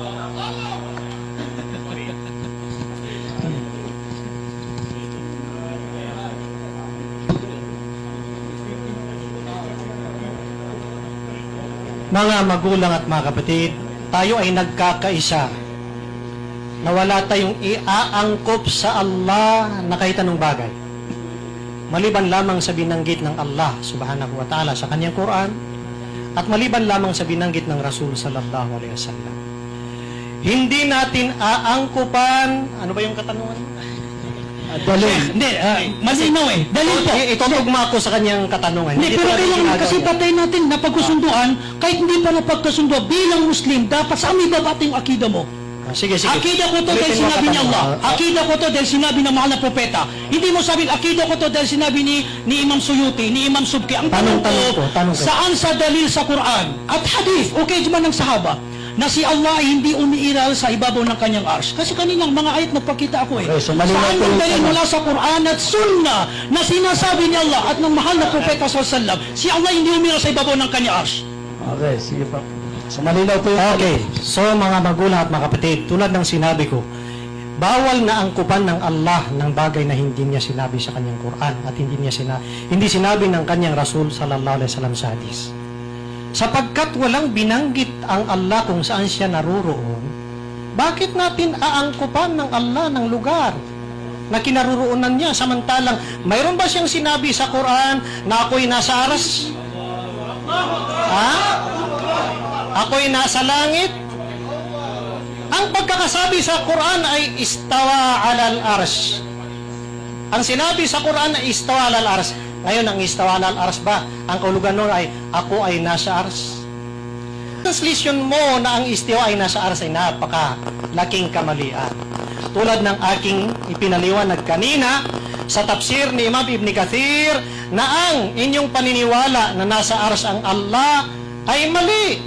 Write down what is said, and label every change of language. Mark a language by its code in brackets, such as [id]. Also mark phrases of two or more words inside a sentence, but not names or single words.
[tl] Mga magulang at mga kapatid, tayo ay nagkakaisa na wala tayong iaangkop sa Allah na kahit anong bagay. Maliban lamang sa binanggit ng Allah [ar] سبحانه وتعالى [tl] sa kanyang Quran at maliban lamang sa binanggit ng Rasul [ar] صلى الله عليه وسلم. [tl] Hindi natin aangkupan, ano ba yung katanungan? Dalil. Hindi, malinaw eh. Dalil po. Itutugma ko sa kanyang katanungan. Hindi, pero kailangan kasi patay natin napagkasunduan, kahit hindi pa napagkasundo, bilang Muslim, dapat saan may babati yung akida mo? Sige. Akida ko to dahil sinabi ni Allah. Akida ko to dahil sinabi ng mahal na propeta. Hindi mo sabihin, akida ko to dahil sinabi ni Imam Suyuti, ni Imam Subki. Ang tanong ko, saan sa dalil sa Quran at hadith, okay man ng sahaba, na si Allah ay hindi umiiral sa ibabaw ng kanyang arsh? Kasi kaninang mga ayat nagpakita ako eh. [en] Okay, so [tl] saan ang dalil mula sa Quran at Sunnah na sinasabi ni Allah at ng mahal na propeta [ar] صلى الله عليه وسلم, [tl] si Allah hindi umiiral sa ibabaw ng kanyang arsh? Okay, sige pa. So malinaw po yung... Okay, so mga magulang at mga kapatid, tulad ng sinabi ko, bawal na angkupan ng Allah ng bagay na hindi niya sinabi sa kanyang Quran at hindi sinabi ng kanyang Rasul [ar] صلى الله عليه وسلم [tl] sa hadis. Sapagkat walang binanggit ang Allah kung saan siya naroroon, bakit natin aangkupan ng Allah ng lugar na kinaroroonan niya? Samantalang, mayroon ba siyang sinabi sa Quran na ako'y nasa aras? Ha? Ako'y nasa langit? Ang pagkakasabi sa Quran ay [ar] استوى على العرش. [tl] Ang sinabi sa Quran ay [ar] استوى على العرش. [tl] Ngayon, ang [ar] استوى على العرش [tl] ba? Ang kahulugan nun ay ako ay nasa arsh. Translation mo na ang istiwa ay nasa arsh ay napakalaking kamalian. Tulad ng aking ipinaliwanag kanina sa tafsir ni Imam Ibn Kathir na ang inyong paniniwala na nasa arsh ang Allah ay mali.